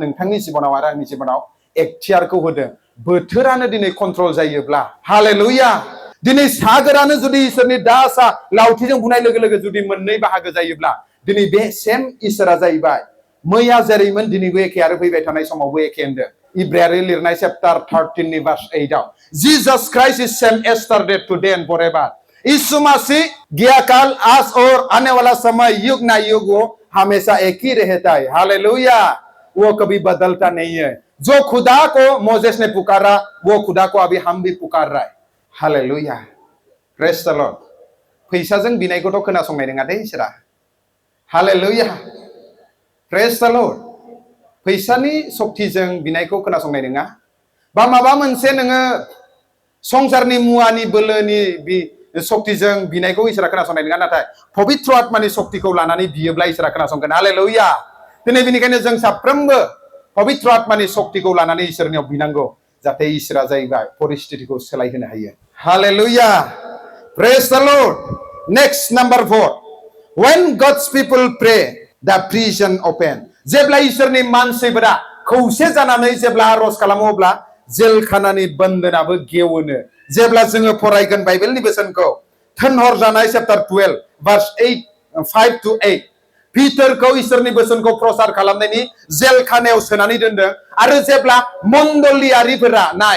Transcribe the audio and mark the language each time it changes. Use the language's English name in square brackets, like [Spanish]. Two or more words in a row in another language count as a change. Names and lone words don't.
[Bodo] नोंथांनि जिबनाव आरो आंनि जिबनाव एखथियारखौ होदों बोथोरानो दिनै कन्ट्रल जायोब्ला हालेलुया दिनै सागोरानो जुदि इसोरनि दासा लावथिजों बुनाय लोगो लोगो जुदि मोननै बाहागो जायोब्ला दिनै बे सेम इसोरा जाहैबाय मैया जेरैमोन दिनैबो एखे आरो फैबाय थानाय समावबो एखे होनदों इब्रायारि लिरनाय चैप्टार 13 नि भार्स 8 आव [English] Jesus Christ is same yesterday today and forever [Hindi] यीशु मसीह गया काल आज और आने वाला समय युग ना युग वो हमेशा एक ही रहता है हालेलुया वो कभी बदलता नहीं है जो खुदा को मोसेस ने पुकारा वो खुदा को अभी हम भी पुकार रहा है हालेलुया [English] Praise the Lord [Bodo] फैसाजों बिनायखौथ' खोनासंनाय नङा दे इसोरा हालेलुया [English] Praise the Lord [Bodo] फैसानि सक्तिजों बिनायखौ खोनासंनाय नङा बा माबा मोनसे नोङो संसारनि मुवानि बोलोनि सक्तिजों बिनायखौ इसोरा खोनासंनाय नङा नाथाय पबित्र आत्मानि सक्तिखौ लानानै बियोब्ला इसोरा खोनासंगोन हालेलुया दिनै बेनिखायनो जों साफ्रोमबो पबित्र आत्मानि सक्तिखौ लानानै इसोरनियाव बिनांगौ जाहाथे इसोरा जाहैबाय परिस्थितिखौ सोलायहोनो हायो हालेलुया [English] Praise the Lord next number 4 when God's people pray the prison open [Bodo] जेब्ला इसोरनि मानसिफोरा खौसे जानानै जेब्ला आरज खालामो अब्ला जेलखानानि बन्दोनाबो गेवोनो जेब्ला जोङो फरायगोन बाइबेलनि बोसोनखौ थोनहरजानाय चैप्टार 12 भार्स 5 to 8 पिटारखौ इसोरनि बोसोनखौ प्रसार खालामनायनि जेलखानायाव सोनानै दोनदों आरो जेब्ला मण्डलियारिफोरा नाय